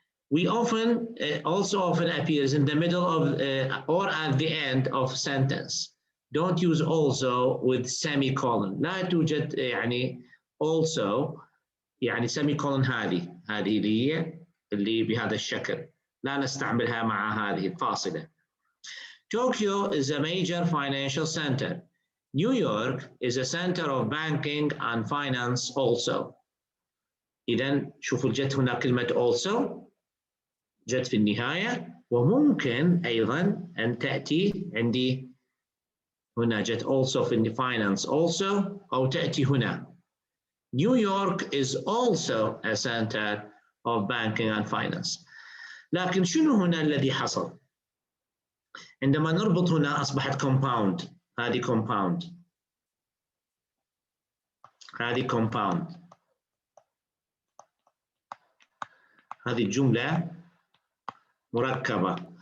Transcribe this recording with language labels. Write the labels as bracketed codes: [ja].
[en] We also often appears in the middle of or at the end of sentence. Don't use also with semicolon. [ar] لا توجد also semicolon هذه اللي بهذا الشكل، لا نستعملها مع هذه الفاصلة. [en] Tokyo is a major financial center. New York is a center of banking and finance also. [ar] إذا شوفوا جت هنا كلمة also، جت في النهاية. وممكن أيضا أن تأتي عندي هنا، جت also في finance also، أو تأتي هنا [en] New York is also a center of banking and finance. [ar] لكن شنو هنا الذي حصل؟ عندما نربط هنا أصبحت compound. هذه compound، هذه compound، هذه الجملة مركبة.